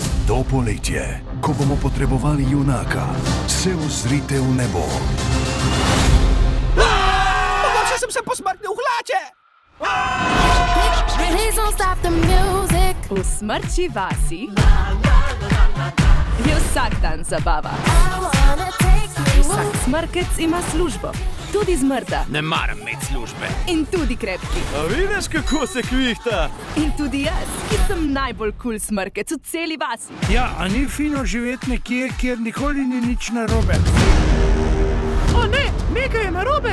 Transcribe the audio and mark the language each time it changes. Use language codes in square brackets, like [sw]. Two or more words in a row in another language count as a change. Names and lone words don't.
[sl] To poletje, ko bomo potrebovali junaka, se ozrite v nebo. Mogoče sem se posmrtnil v hlače! [en] Please don't stop the music. [sl] V Smrčji vasi je vsak dan zabava. [en] I wanna take you. [sl] Vsak smrkec ima službo, tudi zmrda Ne maram imeti službe. in tudi krepki. A vidiš, kako se kvihta? In tudi jaz, ki sem najbolj kul smrkec v celi vasi. Ja, a ni fino živeti nekje, kjer nikoli ni nič narobe? O ne, nekaj je narobe.